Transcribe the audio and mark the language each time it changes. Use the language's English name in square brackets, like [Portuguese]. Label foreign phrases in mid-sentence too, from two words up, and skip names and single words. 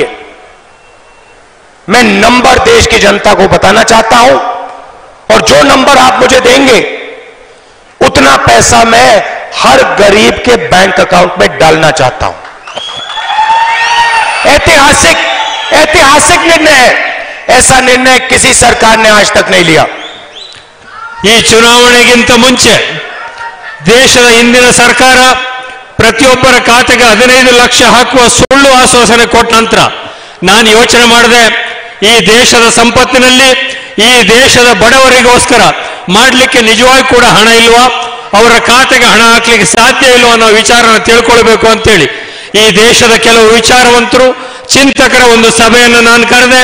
[Hindi] मैं नंबर देश की जनता को बताना चाहता हूं, और जो नंबर आप मुझे देंगे उतना पैसा मैं हर गरीब के [English] bank account [Hindi] में डालना चाहता हूं। ऐतिहासिक निर्णय है, ऐसा निर्णय किसी सरकार ने आज तक नहीं लिया। [Kannada] ಈ ಚುನಾವಣೆಗಿಂತ ಮುಂಚೆ ದೇಶದ ಹಿಂದಿನ ಸರ್ಕಾರ ಪ್ರತಿಯೊಬ್ಬರ ಖಾತೆಗೆ 15 ಲಕ್ಷ ಹಾಕುವ ಸುಳ್ಳು ಆಶ್ವಾಸನೆ ಕೊಟ್ಟ ನಂತರ ನಾನು ಯೋಚನೆ ಮಾಡಿದೆ, ಈ ದೇಶದ ಸಂಪತ್ತಿನಲ್ಲಿ ಈ ದೇಶದ ಬಡವರಿಗೋಸ್ಕರ ಮಾಡಲಿಕ್ಕೆ ನಿಜವಾಗಿ ಕೂಡ ಹಣ ಇಲ್ವಾ, ಅವರ ಖಾತೆಗೆ ಹಣ ಹಾಕ್ಲಿಕ್ಕೆ ಸಾಧ್ಯ ಇಲ್ವಾ ಅನ್ನೋ ವಿಚಾರನ ತಿಳ್ಕೊಳ್ಬೇಕು ಅಂತೇಳಿ ಈ ದೇಶದ ಕೆಲವು ವಿಚಾರವಂತರು ಚಿಂತಕರ ಒಂದು ಸಭೆಯನ್ನು ನಾನು ಕರೆದೆ.